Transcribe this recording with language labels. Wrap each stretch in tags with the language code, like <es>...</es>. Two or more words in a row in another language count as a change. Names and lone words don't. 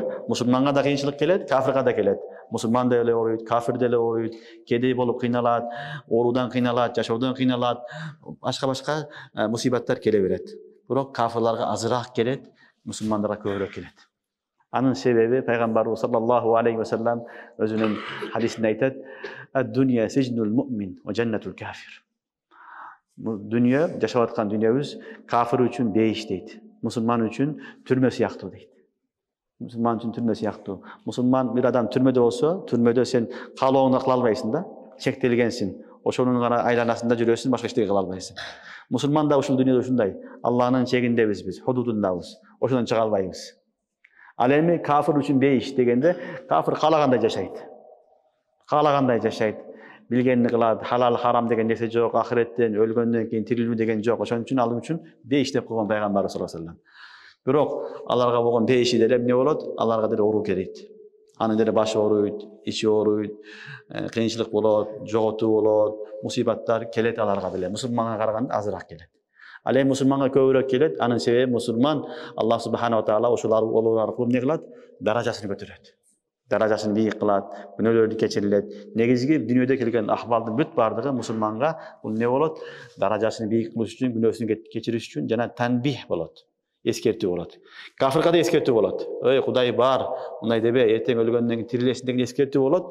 <ky>Мусулманга да кыйынчылык келет, кафырга да келет. Мусулман деле ооруйт, кафир деле ооруйт, кедей болуп кыйналат, оорудан кыйналат, жашоодон кыйналат, башка мусибаттар келе берет. Бирок кафырларга азыраак келет, мусулмандарга көбүрөөк келет. Анын себеби пайгамбарыбыз</ky> <ar>صلى الله عليه وسلم</ar> <ky>өзүнүн хадисинде айтат:</ky> <ar>"الدنيا سجن المؤمن وجنة الكافر."</ar> <ky>Дүйнө, жашап аткан дүйнөбүз кафир үчүн бейиш дейт. Мусулман үчүн түрмө сыяктуу дейт. Мусулман үчүн түрмө сыяктуу. Мусулман бир адам түрмөдө болсо, түрмөдө сен каалооңду кыла албайсың да, чектелгенсиң. Ошонун гана айланасында жүрөсүң, башка эчтеке кыла албайсың. Мусулман да ушул дүйнөдө ушундай. Алланын чегиндебиз биз, худудундабыз. Ошондон чыга албайбыз. Ал эми кафир үчүн бейиш дегенде, кафир каалагандай жашайт. Каалагандай жашайт. Билгенин кылат, халал харам деген нерсе жок, ахиреттен өлгөндөн кийин тирилүү деген жок. Ошон үчүн ал үчүн бейиш деп койгон пайгамбарыбыз</ky> <ar>صلى الله عليه وسلم.</ar> <ky>Бирок аларга болгон бейиши деле эмне болот? Аларга деле оору келет. Анын деле башы ооруйт, ичи ооруйт, кыйынчылык болот, жоготуу болот, мусибаттар келет аларга деле. Мусулманга караганда азыраак келет. Ал эми мусулманга көбүрөөк келет. Анын себеби мусулман</ky> <ar>الله سبحانه وتعالى</ar> <ky>ушул олор аркылуу эмне кылат? Даражасын көтөрөт. Даражасын бийик кылат, күнөөлөрдү кечирилет. Негизги дүйнөдө келген ахвалдын бүт бардыгы мусулманга бул эмне болот? Даражасын бийик кылыш үчүн, күнөөсүн кечириш үчүн жана танбих болот. Эскертүү болот. Кафирга да эскертүү болот. Ой, Кудай бар, мындай дебе, эртең өлгөндөн кийин тирилесиң деген эскертүү болот.</ky>